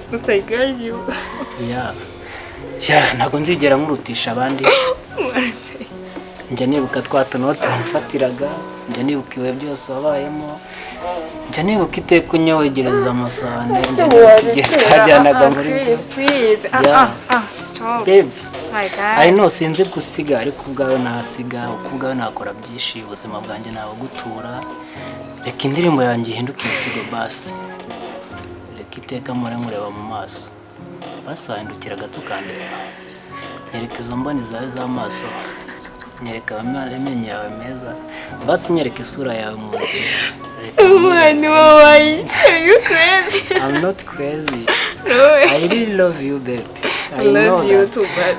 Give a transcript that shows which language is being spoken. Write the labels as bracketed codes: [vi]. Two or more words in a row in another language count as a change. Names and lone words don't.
[rw] usayigari you ntago nzigera nkurutisha abandi njya nibuka twatanote mfatiraga njya nibuka iwe byose wabayemo njya nibuka iteka unyogereza amasahane njya nibuka igihe twajyanaga muri [en] please stop babe my god I know [rw] sinzi gusiga ariko ubwawe nahasiga ubwawe nakora byinshi ubuzima bwanjye nawe gutura reka indirimbo yanjye ihinduke ibisigo basi reka iteka mureba mu maso basi wahindukira gato ukandeba nyereka izo mboni zawe z'amaso nyereka amenyo yawe meza basi nyereka isura yawe mu nzira [en] you crazy I'm not crazy no I really love you babe I love you too but